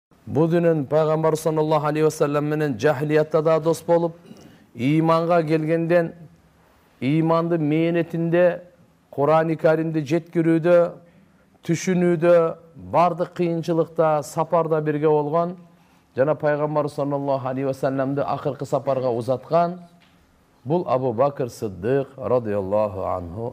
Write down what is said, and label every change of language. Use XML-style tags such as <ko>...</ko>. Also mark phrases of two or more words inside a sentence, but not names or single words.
<ky>Бу дүнүн пайгамбар</ky> <ar>صلى الله عليه وسلم</ar> <ky>менен жахилиятта да дос болуп, иманга келгенден иманды мээнетинде, Кур'ан-ы Каримди жеткирүүдө, түшүнүүдө, бардык кыйынчылыкта, сапарда бирге болгон жана пайгамбар</ky> <ar>صلى الله عليه وسلم</ar> <ky>акыркы сапарга узаткан бул Абу Бакр Сиддык</ky> <ar>رضي الله عنه.</ar>